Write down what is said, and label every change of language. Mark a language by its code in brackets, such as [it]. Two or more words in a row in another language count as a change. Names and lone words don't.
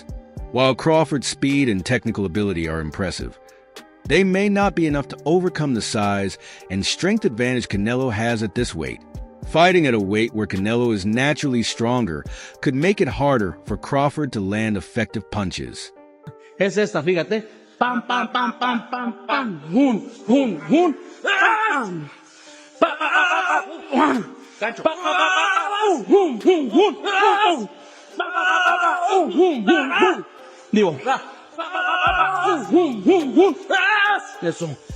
[en] While Crawford's speed and technical ability are impressive, they may not be enough to overcome the size and strength advantage Canelo has at this weight. Fighting at a weight where Canelo is naturally stronger could make it harder for Crawford to land effective punches. [es] Es esta, fíjate. Pam, pam, pam, pam, pam, pam. Hun, hun, hun. Pam. Gancho. Hun, hun, hun. Hun, hun, hun. Digo. Eso.